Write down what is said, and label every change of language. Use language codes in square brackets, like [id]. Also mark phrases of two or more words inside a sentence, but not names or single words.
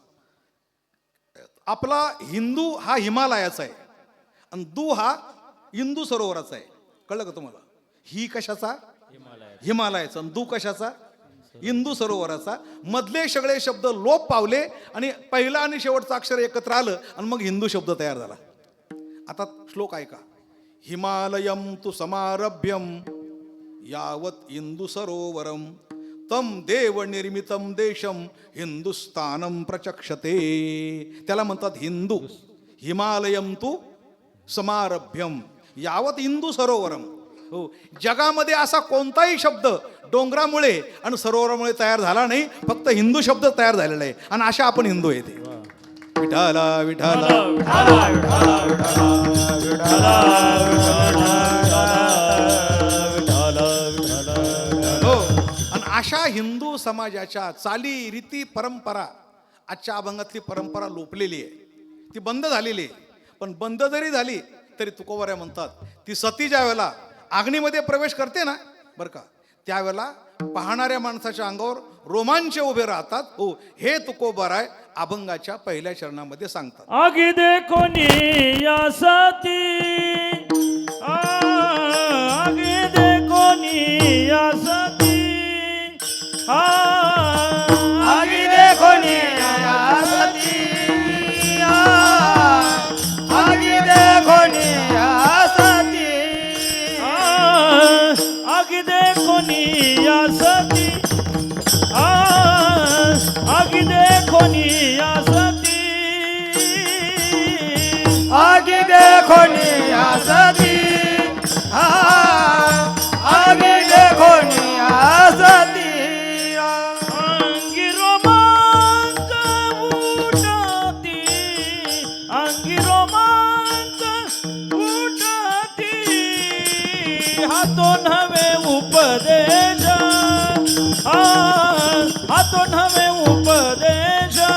[mr] आपला हिंदू हा हिमालयाचा आहे आणि दू हा इंदू सरोवराचा आहे. कळलं का तुम्हाला? ही कशाचा? हिमालयाचा. आणि दू कशाचा? इंदू सरोवराचा. मधले सगळे शब्द लोप पावले आणि पहिला आणि शेवटचं अक्षर एकत्र आलं आणि मग हिंदू शब्द तयार झाला. आता श्लोक ऐका. [sa] हिमालयम तु समारभ्यम यावत इंदू सरोवरम तम देव निर्मितम देशम हिंदुस्थानम प्रचक्षते. [mr] त्याला म्हणतात हिंदू. [sa] हिमालयम तु समारभ्यम यावत इंदू सरोवरम हो. [mr] जगामध्ये असा कोणताही शब्द डोंगरामुळे आणि सरोवरामुळे तयार झाला नाही, फक्त हिंदू शब्द तयार झालेला आहे. आणि अशा आपण हिंदू आहे ते. विठाला विठाला हो. आणि अशा हिंदू समाजाच्या चाली रीती परंपरा, आजच्या अभंगातली परंपरा लोपलेली आहे, ती बंद झालेली आहे. पण बंद जरी झाली तरी तुकोबाऱ्या म्हणतात, ती सती ज्या वेळेला अग्नीमध्ये प्रवेश करते ना बरं का, त्यावेळेला पाहणाऱ्या माणसाच्या अंगावर रोमांच उभे राहतात हो. हे तुकोबाराय अभंगाच्या पहिल्या चरणामध्ये सांगतात. आगी देखो निया सती, आगी देखो निया सती, आगी देखो निया सती, आगी देखो निया सती, आगी देखो निया सती, आगी देखो निया सती, आगी देखो निया सती, आगी देखो निया सती. अंगी रोमांच उठती, अंगी रोमांच उठती, हातून हवे उपदेश, हातून हवे उपदेश.